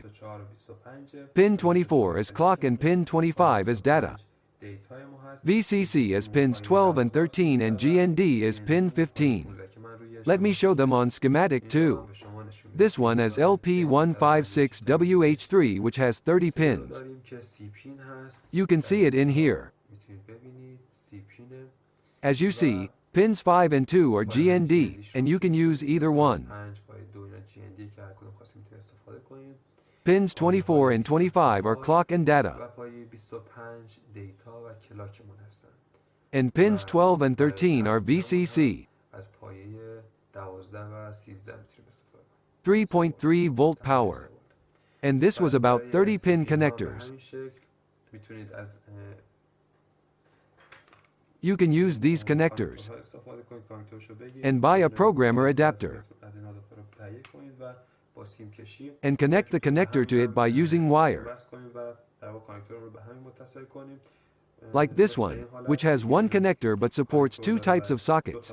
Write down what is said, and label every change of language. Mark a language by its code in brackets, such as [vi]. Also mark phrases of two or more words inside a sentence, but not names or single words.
[en] Pin 24 is clock and pin 25 is data. VCC is pins 12 and 13 and GND is pin 15. Let me show them on schematic too. This one is LP156WH3, which has 30 pins. [fa] داریم که سی پین هست. [en] You can see it in here. [fa] میتونید ببینید سی پینه. [en] As you see, pins 5 and 2 are GND, and you can use either one. [fa] 5 پای 2 یا GND که هر کدوم خواستیم میتونید استفاده کنیم. [en] Pins 24 and 25 are clock and data, [fa] و پای 25 دیتا و کلاکمون هستن. [en] and pins 12 and 13 are VCC, [fa] از پایه 12 و 13 میتونیم استفاده کنیم. [en] 3.3 volt power. And this was about 30 pin connectors. [fa] میتونید از [en] You can use these connectors and buy a programmer adapter and connect the connector to it by using wire, like this one, which has one connector but supports two types of sockets.